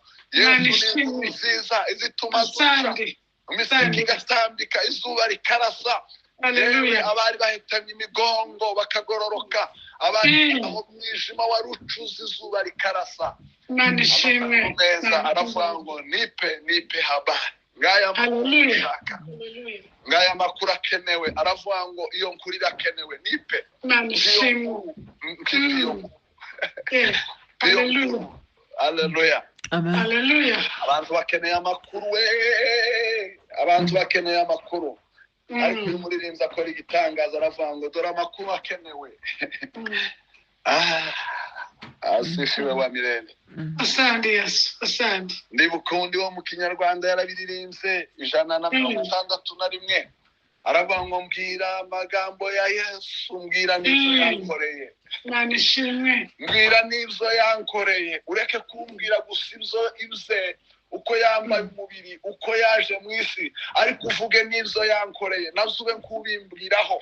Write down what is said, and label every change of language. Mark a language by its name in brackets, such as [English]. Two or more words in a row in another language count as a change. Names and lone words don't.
[Kinyarwanda] Yesu ni inkuru nziza izituma duca. Imiseke igatambika, izuba rikarasa. Abari bahitamye imigongo bakagororoka. Abari aho mwijima warucuza izuba rikarasa. Manishimwe. Aravuga ngo [Swahili] nipe habari. [Kinyarwanda] ngaya makuru Hallelujah. ushaka, Hallelujah. ngaya makuru akenewe. Aravuga ngo iyo nkuru irakenewe, nipe Imana iyo ishimwe. nkuru, mfite iyo nkuru. Yego. Hallelujah. Haleluya. Amen. Hallelujah. Abantu bakeneye amakuru we, abantu bakeneye amakuru. Ariko uyu muririmbyi akora igitangaza, aravuga ngo dore amakuru akenewe. [Swahili] Asifiwe wa milele. Asante Yesu. Asante. [Kinyarwanda] Ndibuka undi wo mu Kinyarwanda yarabiririmbye 161, aravuga ngo mbwira amagambo ya Yesu, mbwira n'ibyo yankoreye. Imana ishimwe. Mbwira n'ibyo yankoreye, ureke kumbwira gusa ibye uko yambaye umubiri, uko yaje mu isi, ariko uvuge n'ibyo yankoreye, nazube nkubimbwiraho.